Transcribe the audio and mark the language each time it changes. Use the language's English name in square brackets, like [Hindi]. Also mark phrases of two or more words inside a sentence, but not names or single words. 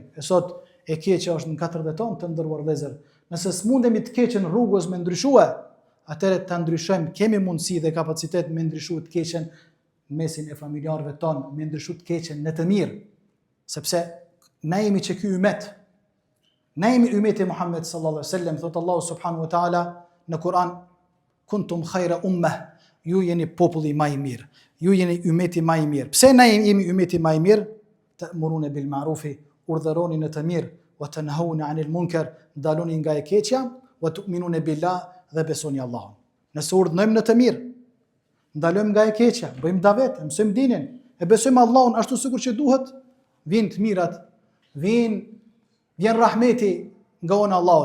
[Albanian] E sot e keqja është në katër tonë, të nderuar vëllezër. Nëse s'mundemi të keqen rrugës me ndryshue, atëherë ta ndryshojmë, kemi mundësi dhe kapacitet me ndryshu të keqen në mesin e familjarëve tonë, me ndryshu të keqen në të mirë, sepse na jemi që ky umet. Na jemi umeti Muhammed [Arabic] صلى الله عليه وسلم, [Albanian] thot Allahu [Arabic] سبحانه وتعالى [Albanian] në Kur'an, [Arabic] كنتم خير أمة, [Albanian] ju jeni populli më i mirë, ju jeni umeti më i mirë. Pse na jemi umeti më i mirë? [Arabic] تأمرون بالمعروف, [Albanian] urdhëroni në të mirë, [Arabic] وتنهون عن المنكر, [Albanian] ndaloni nga e keqja, [Arabic] وتؤمنون بالله, [Albanian] dhe besoni Allahun. Nëse urdhërojmë në të mirë, ndalojmë nga e keqja, bëjmë davet, mësojmë dinin, e besojmë Allahun ashtu sikur që duhet, vijnë të mirat, vjen rahmeti nga ona Allahut.